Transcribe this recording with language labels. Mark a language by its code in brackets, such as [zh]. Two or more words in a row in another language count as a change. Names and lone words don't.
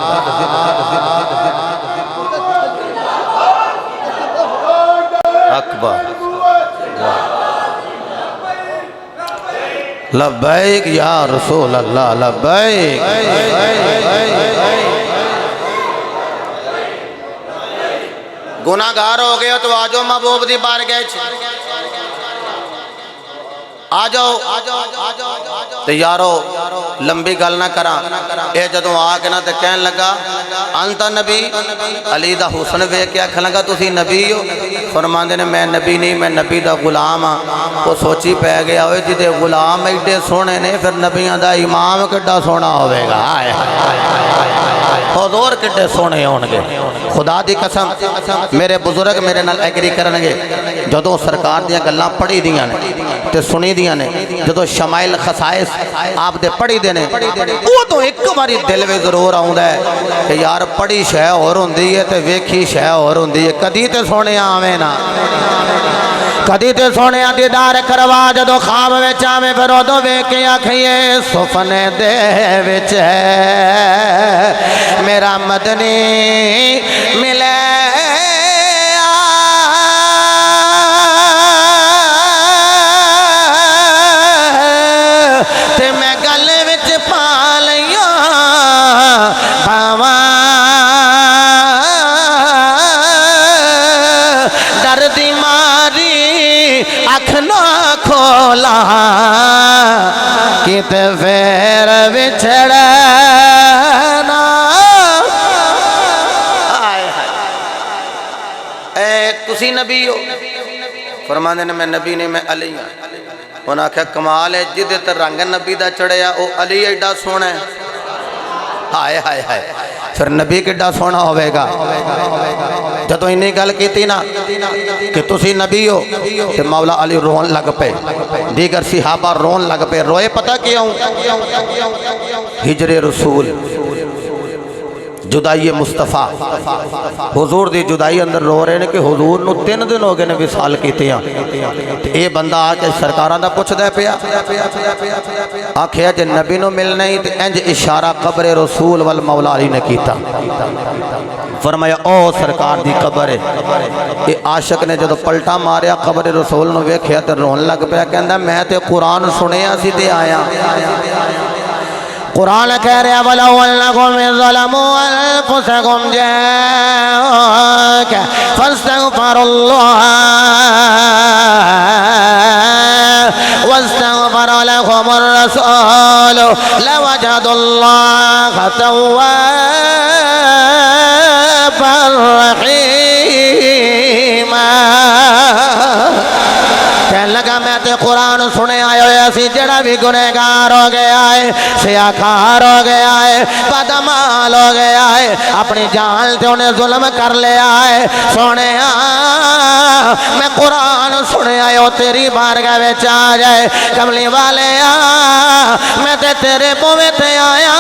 [ar] اکبر لبیک یا رسول اللہ لبیک. [pa] گناہگار ہو گئے تو آجو محبوب دی بارگاہ آ جاؤ تے یارو لمبی گل نہ کراں. اے جدوں آ کے نہ تے کہن لگا [ar] انت نبی [pa] علی دا حسن ویکھ کے آکھن لگا تسی نبی ہو. فرماندے نے میں نبی نہیں میں نبی دا غلام ہاں. وہ سوچی پہ گیا ہوئے جدے غلام ایڈے سونے نے پھر نبیاں دا امام کڈا سونا ہوئے گا. حضور کڈے سونے ہون گے. خدا دی قسم میرے بزرگ میرے نال ایگری کرنگے جدوں سرکار دیاں گلاں پڑھی دیاں نے تے سنی دیاں نے جدوں شمائل خصائص آپ دے پڑھی دینے وہ تو ایک باری دل میں ضرور آؤندا ہے کہ یار پڑھی شے اور ہوندی ہے تے ویکھی شے اور ہوندی ہے. کدی تے سونے آویں نا کدی تے سونے دیدار کروا جدوں خواب وچ آویں پھر اودوں ویکھ کے آکھیے سپنے دے وچ میرا مدنی ملے تے میں گل وچ پا لیا باواں ڈر دی ماری اکھ نہ کھولا کتے پھر بچھڑنا. اے تسی نبی ہو؟ فرماندے نے میں نبی نہیں میں علی ہوں. انہاں کہا کمال ہے جدے تے رنگ نبی دا چڑھیا او علی ایڈا سونا ہے. ہائے ہائے ہائے پھر نبی کڈا سونا ہوئے گا. جدو انہیں گل کیتی نا کہ تسی نبی ہو تو مولا علی رون لگ پے دیگر صحابہ رون لگ پے. روئے پتہ کیوں؟ ہجر رسول جدائی مصطفیٰ حضور دی جدائی اندر رو رہے ہیں کہ حضور نو 3 دن ہو گئے نے وصال کیتے ہیں. اے بندہ آ کے سرکاراں دا پوچھ دے پیا آکھیا جے نبی نو ملنا ہی تے انج اشارہ قبر رسول والمولا علی نے کیتا. فرمایا او سرکار دی قبر ہے. اے عاشق نے جدو پلٹا ماریا قبر رسول نو ویکھیا تے رون لگ پیا کہندا میں تے قرآن سنیا سی تے آیا. قرآن کہہ رہا [ar] وَلَوْ أَنَّهُمْ إِذْ ظَلَمُوا أَنفُسَهُمْ جَاءُوكَ فَاسْتَغْفَرُوا اللَّهَ وَاسْتَغْفَرَ لَهُمُ الرَّسُولُ لَوَجَدُوا اللَّهَ تَوَّابًا رَحِيمًا. [pa] کہنے لگا میں تے قرآن سنے آئے ہوئے اسی جڑا بھی گنہگار ہو گیا ہے سیاکار ہو گیا ہے بدعمال ہو گیا ہے اپنی جان تے انہیں ظلم کر لیا ہے. سونے میں قرآن سنے آئے ہو تیری بارگاہ وچ آ جائے کملی والے میں تے تیرے بوے تے آیا.